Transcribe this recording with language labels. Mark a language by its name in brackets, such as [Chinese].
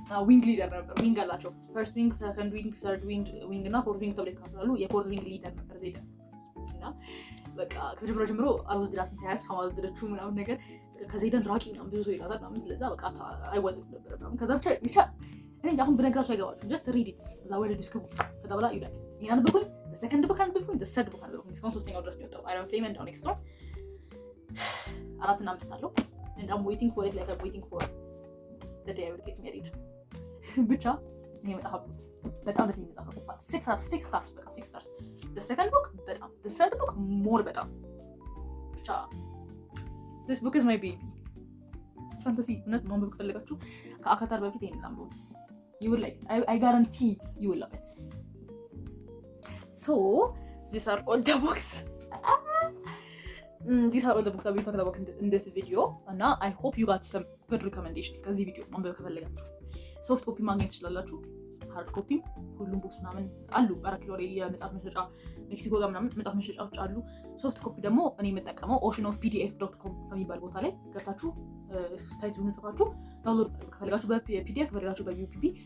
[Amharic] ዊንግ ሊደር ነበር። ዊንግ አላቸው። ፈርስት ዊንግ፣ ሰከንድ ዊንግ፣ ሰርድ ዊንግ እና ፎርት ዊንግ ተብሎ ይከፈላሉ። የፎርት ዊንግ ሊደር ነበር ዘይደን እና በቃ ከመጀመሪያ ጀምሮ አልወደዳትም ሳያንስ ከማልወደደችው ምናምን ነገር ከዘይደን ራቂ ምናምን ብዙ ሰው ይላታል ምናምን። ስለዛ በቃ አይወደድም ነበር ምናምን። ከዛ ብቻ እኔ አሁን ብነግራችሁ አይገባችሁም። [English] ጀስት ሪድ ኢት [Amharic] እዛ ወደ ዲስኩ ከዛ በኋላ ይላል ይሄን አንብቡኝ። ሰከንድ ቡክ አንብቡኝ። ሰርድ ቡክ አንብቡኝ። እስካሁን 3ኛው ድረስ ነው የወጣው። አይ ዶንት ፕሌይ ኤንድ ኔክስት 4 እና 5 አለው [English] and I'm waiting for it like I'm waiting for the day I will get married. [Amharic] ብቻ ይሄ መጽሐፍ በጣም ደስ የሚል መጽሐፍ ነው። [English] 6 stars በቃ 6 stars። the second book [Amharic] በጣም [English] the third book more [Amharic] በጣም ብቻ [English] this book is my baby። [Amharic] ፋንታሲ እውነት ማንበብ ከፈለጋችሁ ከአካታር በፊት ይሄንን አንብቡ። [English] you will like I guarantee you will love it. So these are all the books I've been talking about in this video and now I hope you got some good recommendations [Amharic] ከዚህ ቪዲዮ ማንበብ ከፈለጋችሁ ሶፍት ኮፒ ማግኘት ትችላላችሁ። ሃርድ ኮፒ ሁሉም ቡክስ ምናምን አሉ። አራት ኪሎ ላይ የመጽሐፍ መሸጫ ሜክሲኮ ጋር ምናምን መጽሐፍ መሸጫዎች አሉ። ሶፍት ኮፒ ደግሞ እኔ የምጠቀመው oceanofpdf.com ከሚባል ቦታ ላይ ገብታችሁ ታይቱን ጽፋችሁ ዳውንሎድ ከፈለጋችሁ በፒዲኤፍ ከፈለጋችሁ በዩፒፒ